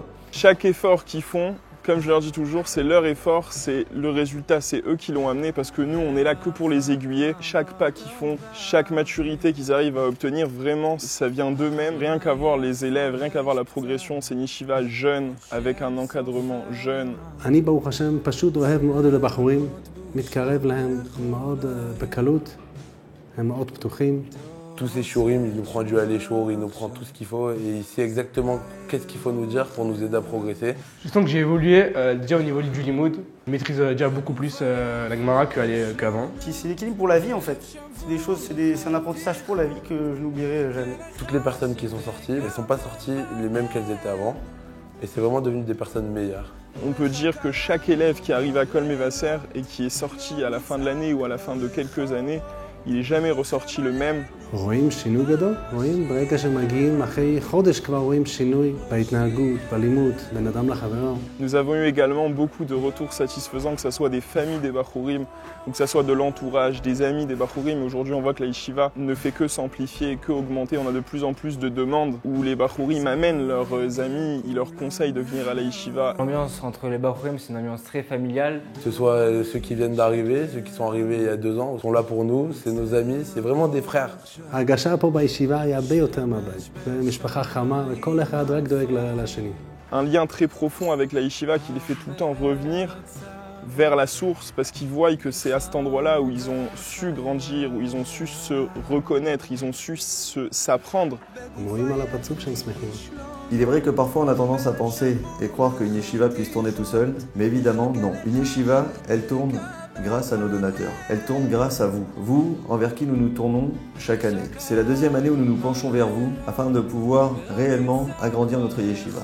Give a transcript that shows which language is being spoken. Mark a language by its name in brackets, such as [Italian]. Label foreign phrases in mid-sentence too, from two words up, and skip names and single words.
[French] Chaque effort qu'ils font, comme je leur dis toujours, c'est leur effort, c'est le résultat, c'est eux qui l'ont amené parce que nous, on est là que pour les aiguiller. Chaque pas qu'ils font, chaque maturité qu'ils arrivent à obtenir, vraiment, ça vient d'eux-mêmes. Rien qu'à voir les élèves, rien qu'à voir la progression, c'est une yeshiva jeune, avec un encadrement jeune. [Hebrew] אני ברוך השם פשוט אוהב מאוד את הבחורים, מתקרב להם מאוד בקלות, הם מאוד פתוחים. [French] Tous ces shurim, il nous prend du aller-shour, il nous prend tout ce qu'il faut et il sait exactement qu'est-ce qu'il faut nous dire pour nous aider à progresser. Je sens que j'ai évolué déjà au niveau du limoud. Je maîtrise déjà beaucoup plus la Gemara qu'avant. C'est l'équilibre pour la vie en fait. C'est un apprentissage pour la vie que je n'oublierai jamais. Toutes les personnes qui sont sorties, elles ne sont pas sorties les mêmes qu'elles étaient avant. Et c'est vraiment devenu des personnes meilleures. On peut dire que chaque élève qui arrive à Kol Mevaser et qui est sorti à la fin de l'année ou à la fin de quelques années, il n'est jamais ressorti le même. [Hebrew] רואים שינוי גדול, רואים ברגע שמגיעים אחרי חודש כבר רואים שינוי בהתנהגות, בלימוד, בין אדם לחברו. [French] Nous avons eu également beaucoup de retours satisfaisants, que ce soit des familles des bachurim ou que ce soit de l'entourage, des amis des bachurim. Aujourd'hui, on voit que la yeshiva ne fait que s'amplifier, que augmenter. On a de plus en plus de demandes où les bachurim amènent leurs amis, ils leur conseillent de venir à la yeshiva. L'ambiance entre les bachurim, c'est une ambiance très familiale. Que ce soit ceux qui viennent d'arriver, ceux qui sont arrivés il y a 2 ans, sont là pour nous, c'est nos amis, c'est vraiment des frères. [Hebrew] ההרגשה פה בישיבה היא הרבה יותר מהבית. זה משפחה חמה וכל אחד רק דואג לשני. [French] Un lien très profond avec la yeshiva qui les fait tout le temps revenir vers la source parce qu'ils voient que c'est à cet endroit-là où ils ont su grandir, où ils ont su se reconnaître, ils ont su s'apprendre. [Hebrew] רואים על הפרצוף שהם שמחים. [French] Il est vrai que parfois on a tendance à penser et croire qu'une yeshiva puisse tourner tout seul, mais évidemment non. Une yeshiva, elle tourne grâce à nos donateurs. Elle tourne grâce à vous, vous envers qui nous nous tournons chaque année. C'est la 2e année où nous nous penchons vers vous afin de pouvoir réellement agrandir notre yeshiva.